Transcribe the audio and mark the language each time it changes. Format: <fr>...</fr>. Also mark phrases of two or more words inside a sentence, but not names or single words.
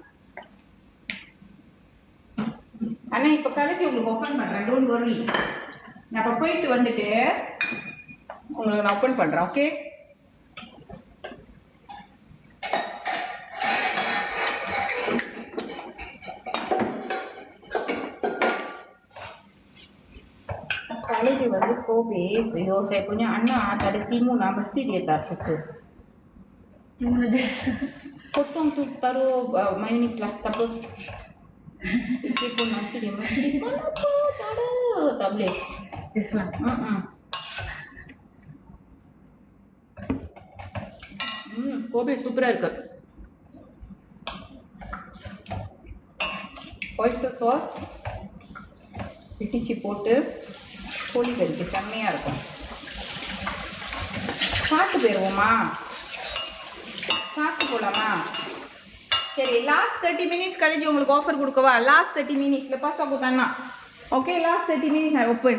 <ta>ஆனால் இப்போ காலேஜ் உங்களுக்கு ஓப்பன் பண்ணுறேன்</ta> <en>don't worry</en> <ta>நான் இப்போ போயிட்டு வந்துட்டு உங்களுக்கு நான் ஓப்பன் பண்ணுறேன் ஓகே College வந்து Kobe,</ta> <ms>saya punya anak ada timun, mesti dia tak suka. Timun dia. Potong tu taruh mayonis lah, tak apa. Sikit pun nanti dia mesti kenapa tak ada, tak boleh.</ms> <en>This one.</en> <ta>Kobe super இருக்கு.</ta> <en>Oyster sauce.</en> <ta>இட்டிச்சி போட்டு கோழிக்கறிக்கு செம்மையாக இருக்கும். சாப்பிட்டு போயிடுவோமா? சாப்பிட்டு போகலாமா? சரி, லாஸ்ட் 30 minutes கழிச்சு உங்களுக்கு ஆஃபர் கொடுக்கவா? லாஸ்ட் 30 minutes பாஸ் ஆகுதாண்ணா. ஓகே, லாஸ்ட் 30 minutes</ta> <en>I open.</en>